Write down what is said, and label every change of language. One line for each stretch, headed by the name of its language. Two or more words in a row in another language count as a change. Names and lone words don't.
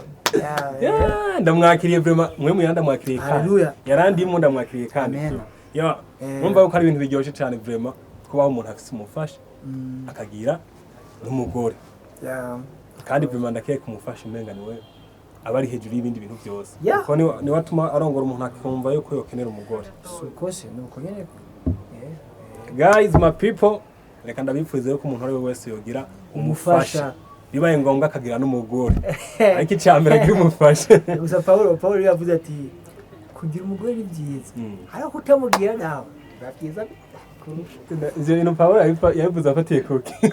Rundi: Ndamwakiriye vraiment mwe muyanda mwakiriye kandi yarandimo ndamwakiriye kandi numva yuko ari ibintu biryoshye cyane vraiment kubaho umuntu afise umufasha akagira n'umugore kandi vraiment ndakeka umufasha umenga niwe aba ari hejuru y'ibindi bintu byose kuko ni watuma arongora umuntu akumva yuko yokenera umugore. Sukose nuko nyene.
English: Guys my people
Rundi: reka ndabipfuze yuko umuntu ari wese yogira umufasha bibaye ngombwa akagira n'umugore ariko icyambere agira umufasha. Gusa Paulo yavuze ati kugira umugore ni byiza ariko kutamugira nawe byiza. Ivyo bintu Paulo yabivuze afatiye kuki